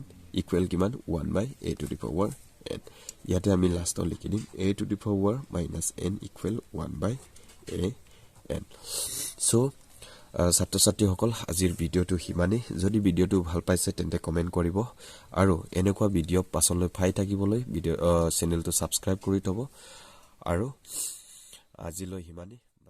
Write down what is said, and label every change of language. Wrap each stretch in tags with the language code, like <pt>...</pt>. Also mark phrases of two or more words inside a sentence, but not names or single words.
<as>equal কিমান</as> <en>1 by a to the power n</en> <as>ইয়াতে আমি লাষ্টত লিখি দিম</as> <en>a to the power minus n equal 1 by a n so</en> <as>ছাত্ৰ ছাত্ৰীসকল আজিৰ ভিডিওটো হিমানে যদি ভিডিওটো ভাল পাইছে তেন্তে কমেন্ট কৰিব আৰু এনেকুৱা ভিডিও পাছলৈ পাই থাকিবলৈ ভিডিও চেনেলটো সাবস্ক্ৰাইব কৰি থব আৰু আজিলৈ হিমানে</as>